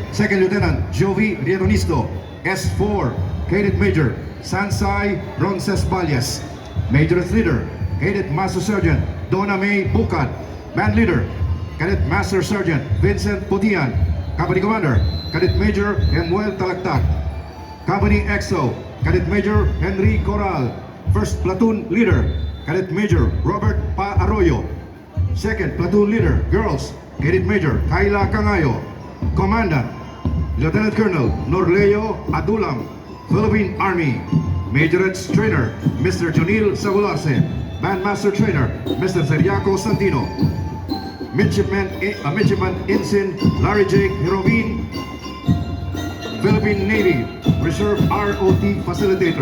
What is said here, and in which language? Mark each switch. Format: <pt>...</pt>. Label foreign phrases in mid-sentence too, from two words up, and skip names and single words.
<en>Second Lieutenant Jovi Rietonisto, S4, Cadet Major Sansay Roncesvalles. Major Leader, Cadet Master Sergeant Donna May Bukat. Band Leader, Cadet Master Sergeant Vincent Putian. Company Commander, Cadet Major Emuel Talaktak. Company XO, Cadet Major Henry Coral. First Platoon Leader, Cadet Major Robert Pa Arroyo. Second Platoon Leader, Girls, Cadet Major Kayla Cangayo. Commandant, Lieutenant Colonel Norleo Adulam, Philippine Army. Majorette Trainer, Mr. Jonil Sagularse. Bandmaster Trainer, Mr. Seriaco Santino. Midshipman Ensign Larry J. Hirovin, Philippine Navy, Reserve ROT Facilitator.</en>